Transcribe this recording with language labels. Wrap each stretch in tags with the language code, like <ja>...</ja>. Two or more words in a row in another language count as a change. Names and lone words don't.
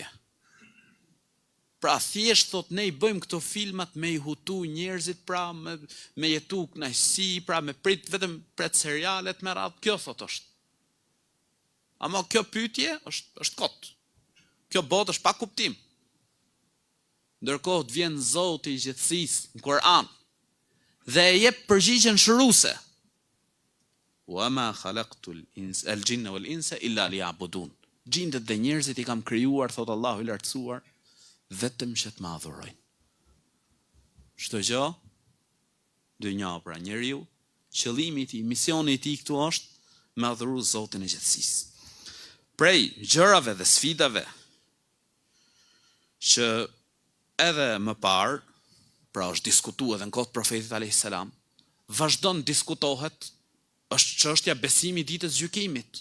<sq>Pra thjesht thot ne i bëjmë këto filmat me i hutu njerëzit, pra me jetu kënaqësi, pra me vetëm pret serialet me radhë, kjo thot është. Ama kjo pyetje është kot. Kjo botë është pa kuptim. Ndërkohë të vjen Zoti i gjithësisë në Kur'an dhe e jep përgjigjen shëruese.</sq> <ar>وما خلقت الجن والإنس إلا ليعبدون.</ar> <sq>Gjindet dhe njerëzit i kam krijuar, thot Allahu i lartësuar, vetëm që të më adhurojnë. Çdo gjë, dynja pra njeriu, qëllimi i tij, misioni i tij këtu është me adhuru Zotin e gjithësisë. Prej gjërave dhe sfidave që edhe më parë, pra është diskutuar edhe në kohët profetit</sq> <ar>عليه السلام,</ar> <sq>vazhdon diskutohet, është çështja besimi ditës gjykimit.</sq>